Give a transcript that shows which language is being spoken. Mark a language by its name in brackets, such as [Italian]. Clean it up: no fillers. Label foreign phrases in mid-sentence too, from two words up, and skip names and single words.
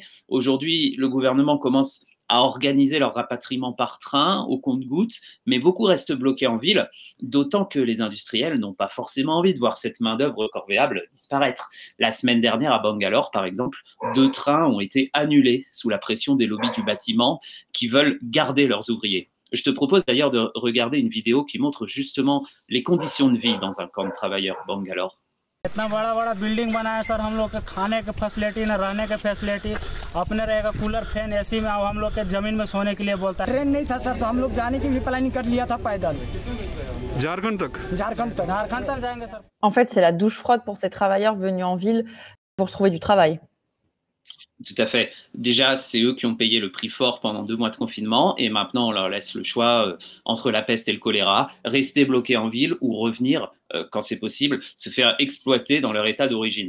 [French] Aujourd'hui, le gouvernement commence à organiser leur rapatriement par train au compte-gouttes, mais beaucoup restent bloqués en ville, d'autant que les industriels n'ont pas forcément envie de voir cette main-d'œuvre corvéable disparaître. La semaine dernière, à Bangalore, par exemple, 2 trains ont été annulés sous la pression des lobbies du bâtiment qui veulent garder leurs ouvriers. Je te propose d'ailleurs de regarder une vidéo qui montre justement les conditions de vie dans un camp de travailleurs Bangalore. [Hindi] इतना बड़ा बड़ा बिल्डिंग बनाया सर, हम लोग के खाने के फैसिलिटी ना रहने के फैसिलिटी, अपने रहेगा [English] cooler fan AC [Hindi] में, अब हम लोग के जमीन में सोने के लिए बोलता है। ट्रेन नहीं था सर, तो हम लोग जाने की भी प्लानिंग कर लिया था पैदल झारखंड तक जाएंगे सर। [French] En fait, c'est la douche froide pour ces travailleurs venus en ville pour trouver du travail. Tout à fait. Déjà, c'est eux qui ont payé le prix fort pendant 2 mois de confinement et maintenant on leur laisse le choix entre la peste et le choléra, rester bloqués en ville ou revenir, quand c'est possible, se faire exploiter dans leur état d'origine.